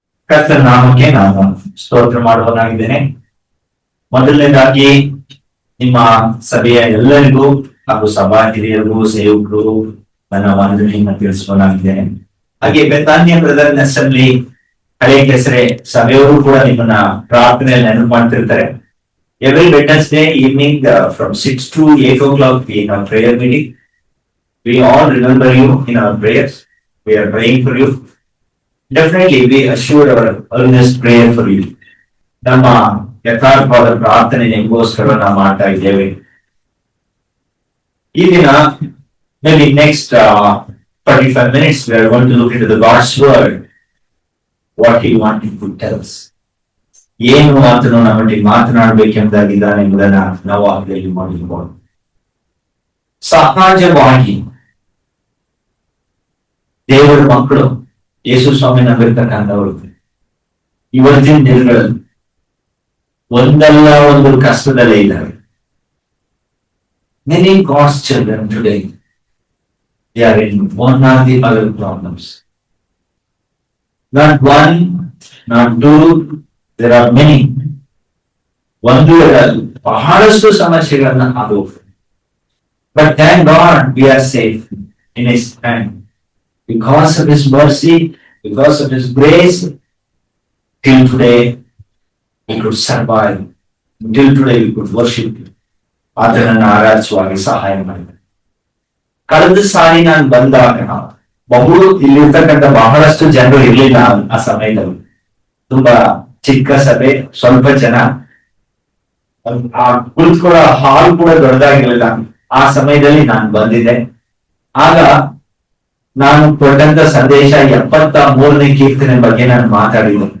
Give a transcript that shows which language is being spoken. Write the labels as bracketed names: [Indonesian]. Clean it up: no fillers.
[Kannada] ಕರ್ತನ ನಾಮಕ್ಕೆ ನಾನು ಸ್ತೋತ್ರ ಮಾಡುವನಾಗಿದ್ದೇನೆ. ಮೊದಲನೇದಾಗಿ ನಿಮ್ಮ ಸಭೆಯ ಎಲ್ಲರಿಗೂ ಹಾಗೂ ಸಭಾ ಹಿರಿಯರಿಗೂ ಸೇವಕರು ನನ್ನ ವಂದನೆಯನ್ನು ತಿಳಿಸುವನಾಗಿದ್ದೇನೆ. ಹಾಗೆ ಬೆತಾನ್ಯ ಬ್ರದರ್ ಅಸೆಂಬ್ಲಿ ಹಳೆ ಕೆಸರೆ ಸಭೆಯವರು ಕೂಡ ನಿಮ್ಮನ್ನ ಪ್ರಾರ್ಥನೆಯಲ್ಲಿ ನೆನಪು ಮಾಡ್ತಿರ್ತಾರೆ. [English] Every Wednesday evening from 6 to 8 o'clock in our prayer meeting. We all remember you in our prayers. We are praying for you. Definitely we assure our earnest prayer for you. [Kannada] ನಮ್ಮ ಯಥಾರ್ಥವಾದ ಪ್ರಾರ್ಥನೆ ನಿಮಗೋಸ್ಕರ ನಾವು ಮಾಡ್ತಾ ಇದ್ದೇವೆ. ಈ ದಿನ [English] maybe next 45 minutes we are going to look into the God's word. What he wanted to tell us. [Kannada] ಏನು ಆತನು ನಮ್ಮೊಟ್ಟಿಗೆ ಮಾತನಾಡಬೇಕೆಂಬುದಾಗಿದ್ದಾನೆ ಎಂಬುದನ್ನ ನಾವು ಆಗಲಿ ಮಾಡಿರ್ಬೋದು. ಸಹಜವಾಗಿ ದೇವರ ಮಕ್ಕಳು ಯೇಸು ಸ್ವಾಮಿ ನಂಬಿರ್ತಕ್ಕಂಥವ್ರು ಇವತ್ತಿನ ದಿನಗಳಲ್ಲಿ ಒಂದಲ್ಲ ಒಂದು ಕಷ್ಟದಲ್ಲೇ ಇದ್ದಾರೆ. [English] Many God's children today, they are in one or the other problems. Not one, not two, there are many. [Kannada] ಒಂದು ಬಹಳಷ್ಟು ಸಮಸ್ಯೆಗಳನ್ನ ಅದು. [English] But thank God we are safe in His hand. Because of His mercy, because of His grace, till today we could survive. Till today we could worship Him. [Kannada] ಆತನನ್ನು ಆರಾಧಿಸುವಾಗಿ ಸಹಾಯ ಮಾಡಿದೆ. ಕಳೆದ ಸಾರಿ ನಾನು ಬಂದಾಗ ಇಲ್ಲಿರ್ತಕ್ಕಂಥ ಬಹಳಷ್ಟು ಜನರು ಇರಲಿಲ್ಲ. ಆ ಸಮಯದಲ್ಲಿ ತುಂಬಾ ಚಿಕ್ಕ ಸಭೆ, ಸ್ವಲ್ಪ ಜನ, ಕುಳಿತುಕೊಳ್ಳೋ ಹಾಲ್ ಕೂಡ ದೊಡ್ಡದಾಗಿರಲಿಲ್ಲ. ಆ ಸಮಯದಲ್ಲಿ ನಾನು ಬಂದಿದ್ದೆ. ಆಗ ನಾನು ಕೊಟ್ಟಂತ ಸಂದೇಶ 73ನೇ ಕೀರ್ತನೆ ಬಗ್ಗೆ ನಾನು ಮಾತಾಡಿದ್ದೆ.